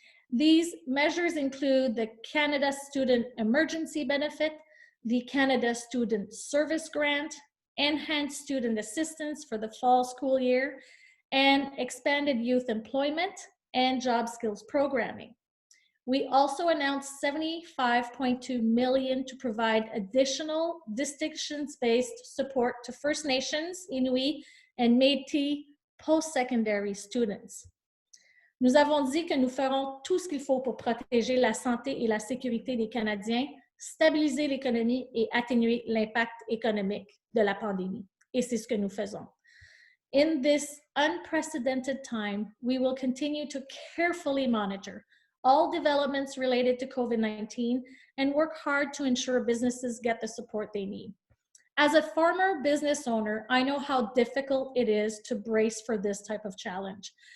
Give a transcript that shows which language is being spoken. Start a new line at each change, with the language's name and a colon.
English: These measures include the Canada Student Emergency Benefit, the Canada Student Service Grant, enhanced student assistance for the fall school year, and expanded youth employment and job skills programming. We also announced $75.2 million to provide additional distinctions-based support to First Nations, Inuit, and Métis post-secondary students.
French: Nous avons dit que nous ferons tout ce qu'il faut pour protéger la santé et la sécurité des Canadiens stabiliser l'économie et atténuer l'impact économique de la pandémie. Et c'est ce que nous faisons.
English: In this unprecedented time, we will continue to carefully monitor all developments related to COVID-19 and work hard to ensure businesses get the support they need. As a former business owner, I know how difficult it is to brace for this type of challenge.